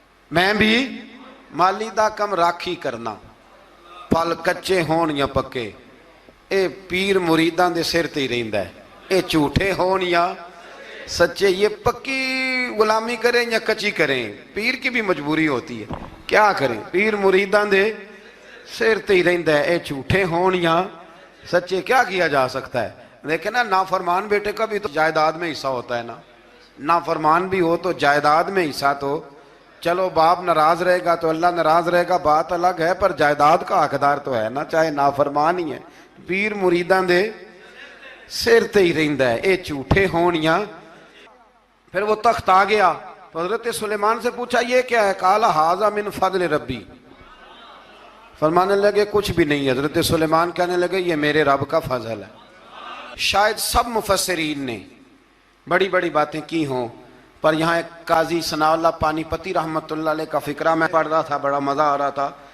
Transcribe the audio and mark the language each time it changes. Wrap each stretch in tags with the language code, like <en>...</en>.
<pa>میں بھی مالیدہ کم راکھی کرنا, پل کچے ہون یا پکے, اے پیر مریداں دے سر تے ہی رہندا ہے. اے جھوٹے ہون یا سچے,</pa> <ur>یہ پکی غلامی کریں یا کچی کریں, پیر کی بھی مجبوری ہوتی ہے. کیا کریں,</ur> <pa>پیر مریداں دے سر تے ہی رہندا ہے. اے جھوٹے ہون یا سچے,</pa> <ur>کیا کیا جا سکتا ہے. لیکن نا نافرمان بیٹے کا بھی تو جائیداد میں حصہ ہوتا ہے نا. نافرمان بھی ہو تو جائیداد میں حصہ تو, چلو باپ ناراض رہے گا تو اللہ ناراض رہے گا بات الگ ہے, پر جائیداد کا حقدار تو ہے نا, چاہے نافرمان ہی ہے.</ur> <pa>پیر مریداں دے سر تے ہی رہندا ہے. اے جھوٹے ہون یا.</pa> <ur>پھر وہ تخت آ گیا تو حضرت سلیمان سے پوچھا یہ کیا ہے؟</ur> <ar>قال ھذا من فضل ربی.</ar> <ur>فرمانے لگے کچھ بھی نہیں. حضرت سلیمان کہنے لگے یہ میرے رب کا فضل ہے. شاید سب مفسرین نے بڑی بڑی باتیں کی ہوں, پر یہاں ایک قاضی ثناء اللہ پانی پتی رحمت اللہ علیہ کا فقرہ میں پڑھ رہا تھا, بڑا مزہ آ رہا تھا.</ur>